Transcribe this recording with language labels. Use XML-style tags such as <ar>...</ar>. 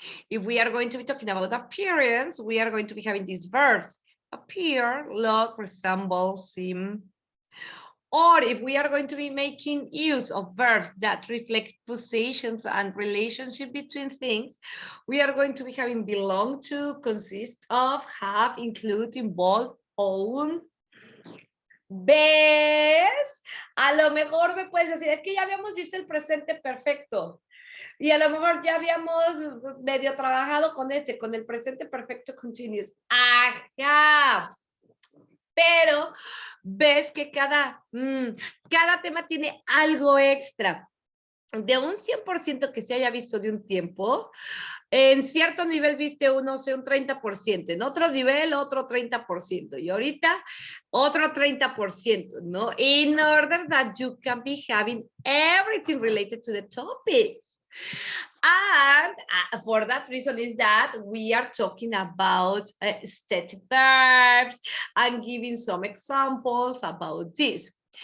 <en>If we are going to be talking about appearance, we are going to be having these verbs: appear, look, resemble, seem. Or if we are going to be making use of verbs that reflect positions and relationship between things, we are going to be having belong to, consist of, have, include, involve, own.</en> <es>¿Ves? A lo mejor me puedes decir, es que ya habíamos visto el presente perfecto. Y a lo mejor ya habíamos medio trabajado con con el presente perfecto continuous. Ajá. Pero ves que cada tema tiene algo extra. De un 100% que se haya visto de un tiempo, en cierto nivel viste uno, o sea, un 30%, en otro nivel otro 30%, y ahorita otro 30%, ¿no?</es> <en>In order that you can be having everything related to the topics. And for that reason is that we are talking about static verbs and giving some examples about this.</en>